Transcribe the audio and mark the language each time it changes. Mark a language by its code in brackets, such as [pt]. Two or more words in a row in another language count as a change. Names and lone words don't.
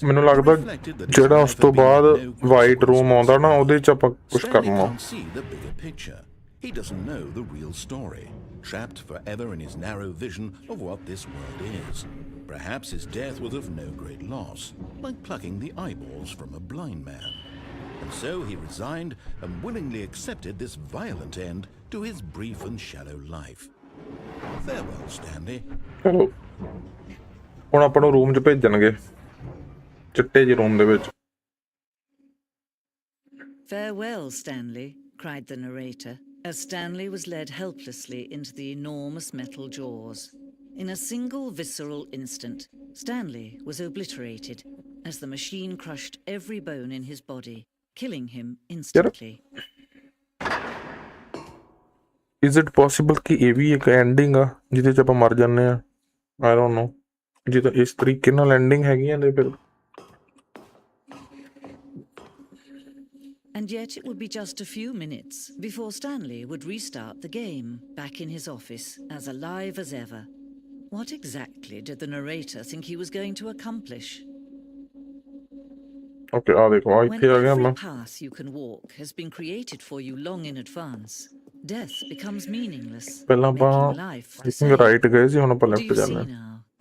[pa] ਮੈਨੂੰ ਲੱਗਦਾ ਜਿਹੜਾ ਉਸ ਤੋਂ ਬਾਅਦ [en] white room [pa] ਆਉਂਦਾ ਨਾ ਉਹਦੇ ਚ ਆਪਾਂ ਕੁਝ ਕਰਨਾ [en] see the bigger picture. He doesn't know the real story, trapped forever in his narrow vision of what this world is. Perhaps his death was of no great loss, like plucking the eyeballs from a blind man. And so he resigned and willingly accepted this violent end to his brief and shallow life. Farewell, Stanley. [pa] ਚਲੋ ਹੁਣ ਆਪਾਂ ਨੂੰ ਰੂਮ 'ਚ ਭੇਜਣਗੇ ਚਿੱਟੇ ਜਿਹੇ ਰੂਮ ਦੇ ਵਿੱਚ। [en] Farewell, Stanley, cried the narrator, as Stanley was led helplessly into the enormous metal jaws. In a single visceral instant, Stanley was obliterated as the machine crushed every bone in his body, killing him instantly. Is it possible [pa] ਕਿ ਇਹ ਵੀ ਇੱਕ ਐਂਡਿੰਗ ਆ ਜਿਹਦੇ 'ਚ ਆਪਾਂ ਮਰ ਜਾਂਦੇ ਆ? [en] I don't know, [pa] ਜੇ ਤਾਂ ਇਸ ਤਰੀਕੇ ਨਾਲ ਐਂਡਿੰਗ ਹੈਗੀਆਂ ਤੇ ਫਿਰ [en] And yet it would be just a few minutes before Stanley would restart the game, back in his office, as alive as ever. What exactly did the narrator think he was going to accomplish? [pa] ਓਕੇ ਆ ਦੇਖੋ ਆ [en] When [pa] ਇੱਥੇ ਆ ਗਿਆ [en] every [pa] ਮੈਂ। [en] path you can walk has been created for you long in advance, death becomes meaningless, [pa] ਪਹਿਲਾਂ ਆਪਾਂ [en] making life the I think same. [pa] ਰਾਈਟ ਗਏ ਸੀ, ਹੁਣ ਆਪਾਂ [en] Do [pa] ਲੈਫਟ [en] you see [pa] ਜਾਂਦੇ ਹਾਂ। [en] now?